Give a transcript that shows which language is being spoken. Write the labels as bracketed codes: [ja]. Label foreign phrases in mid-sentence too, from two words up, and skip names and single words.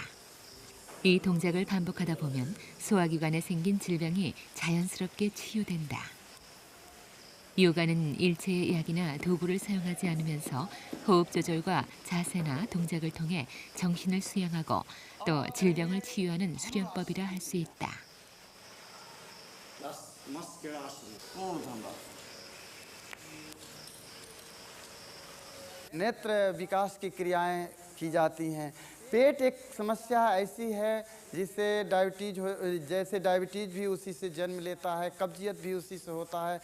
[ko] 이 동작을 반복하다 보면 소화기관에 생긴 질병이 자연스럽게 치유된다. 요가는 일체의 약이나 도구를 사용하지 않으면서 호흡 조절과 자세나 동작을 통해 정신을 수양하고 또 질병을 치유하는 수련법이라 할 수 있다. [hi] नेत्र विकास की क्रियाएं की जाती हैं। पेट एक समस्या ऐसी है जिससे डायबिटीज हो, जैसे डायबिटीज भी उसी से जन्म लेता है, कब्जियत भी उसी से होता है।